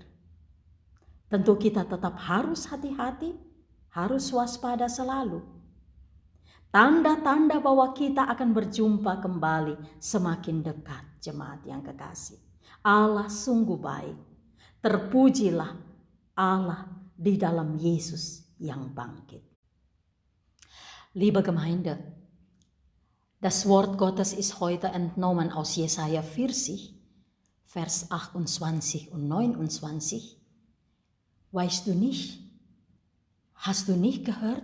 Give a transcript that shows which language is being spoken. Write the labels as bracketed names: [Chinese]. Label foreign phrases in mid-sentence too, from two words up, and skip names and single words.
[Indonesian] Tentu kita tetap harus hati-hati, harus waspada selalu. Tanda-tanda bahwa kita akan berjumpa kembali semakin dekat, jemaat yang kekasih. Allah sungguh baik. Terpujilah Allah di dalam Yesus yang bangkit. [German] Liebe Gemeinde, das Wort Gottes ist heute entnommen aus Jesaja 40, Vers 28 und 29. Weißt du nicht? Hast du nicht gehört?